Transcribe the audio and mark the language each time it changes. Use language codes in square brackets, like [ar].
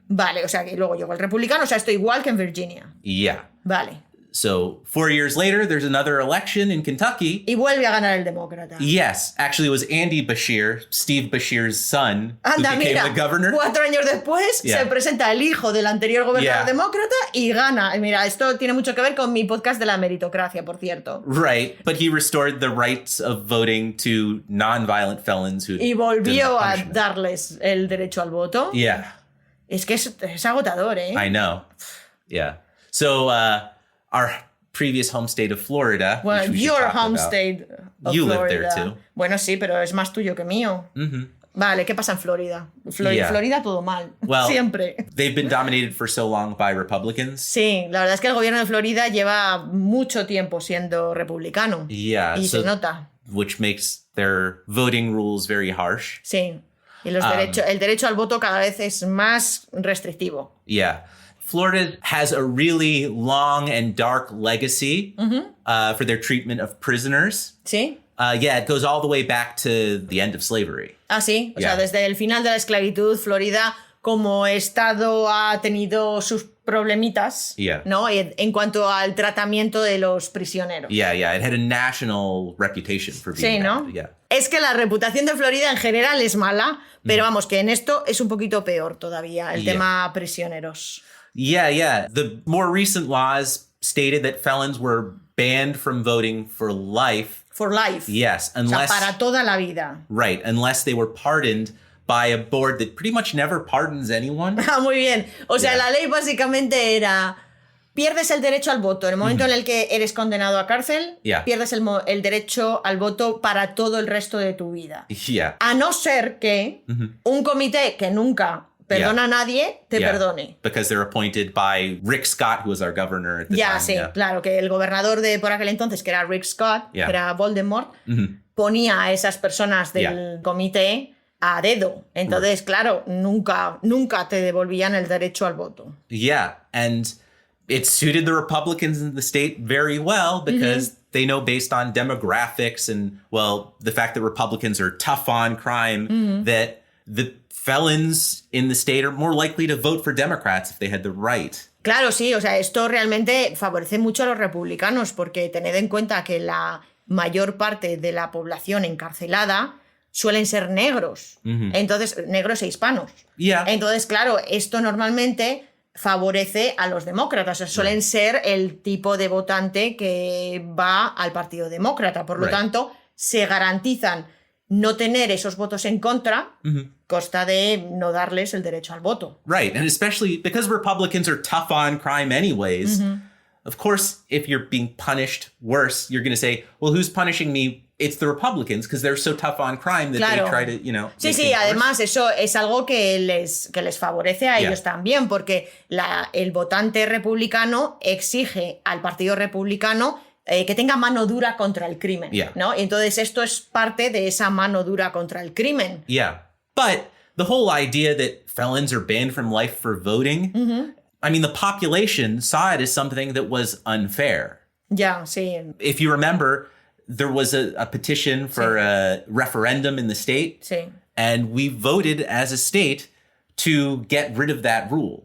[es] Vale, o sea que luego llegó el republicano, o sea, esto igual que en Virginia. [en] Yeah. [es] Vale. [en] So 4 years later, there's another election in Kentucky. [es] Y vuelve a ganar el demócrata. [en] Yes, actually it was Andy Beshear, Steve Beshear's son, who became the governor. [es] 4 años después se presenta el hijo del anterior gobernador demócrata y gana. Y mira, esto tiene mucho que ver con mi podcast de la meritocracia, por cierto. [en] Right, but he restored the rights of voting to non-violent felons who [es] y volvió a darles el derecho al voto. [en] Yeah. [es] Es que es agotador, ¿eh? [en] I know. Yeah. So, our previous home state of Florida. Well, your home state of you Florida. live there too. [es] Bueno, sí, pero es más tuyo que mío. Vale, ¿qué pasa en Florida? Florida todo mal. [en] Well, [es] siempre. [en] They've been dominated for so long by Republicans. [es] Sí, la verdad es que el gobierno de Florida lleva mucho tiempo siendo republicano. [en] Yeah, [es] y se nota. [en] Which makes their voting rules very harsh. [es] Sí. Y los el derecho al voto cada vez es más restrictivo. [en] Yeah. Florida has a really long and dark legacy for their treatment of prisoners. [es] ¿Sí? [en] Yeah, it goes all the way back to the end of slavery. [es] Ah, sí. O sea, desde el final de la esclavitud, Florida como estado ha tenido sus problemitas, ¿no? En cuanto al tratamiento de los prisioneros. [en] Yeah, it had a national reputation for being [es] ¿no? Es que la reputación de Florida en general es mala, pero vamos, que en esto es un poquito peor todavía, el tema prisioneros. [en] Yeah. The more recent laws stated that felons were banned from voting for life. For life. Yes, unless... [es] O sea, para toda la vida. [en] Right, unless they were pardoned by a board that pretty much never pardons anyone. [es] Ah, muy bien. O sea, la ley básicamente era: pierdes el derecho al voto en el momento en el que eres condenado a cárcel, pierdes el derecho al voto para todo el resto de tu vida. A no ser que un comité que nunca perdona a nadie te perdone. [en] Because they're appointed by Rick Scott, who was our governor at the time. [es] Sí, claro, que el gobernador de por aquel entonces, que era Rick Scott, que era Voldemort, ponía a esas personas del comité a dedo. Entonces, claro, nunca te devolvían el derecho al voto. [en] Yeah, and it suited the Republicans in the state very well because they know, based on demographics and, well, the fact that Republicans are tough on crime, that the felons in the state are more likely to vote for Democrats if they had the right. [es] Claro, sí, o sea, esto realmente favorece mucho a los republicanos porque tened en cuenta que la mayor parte de la población encarcelada suelen ser negros. Entonces, negros e hispanos. Entonces, claro, esto normalmente favorece a los demócratas. O sea, suelen ser el tipo de votante que va al Partido Demócrata. Por lo tanto, se garantizan no tener esos votos en contra, costa de no darles el derecho al voto. [en] Right, and especially because Republicans are tough on crime anyways, of course, if you're being punished worse, you're going to say, well, who's punishing me? It's the Republicans, because they're so tough on crime that they try to, [es] Sí, además eso es algo que les favorece a ellos también, porque el votante republicano exige al Partido Republicano que tenga mano dura contra el crimen, ¿no? Y entonces esto es parte de esa mano dura contra el crimen. [en] Yeah, but the whole idea that felons are banned from life for voting, I mean, the population saw it as something that was unfair. [es] Yeah, sí. [en] If you remember, there was a petition for a referendum in the state, and we voted as a state to get rid of that rule.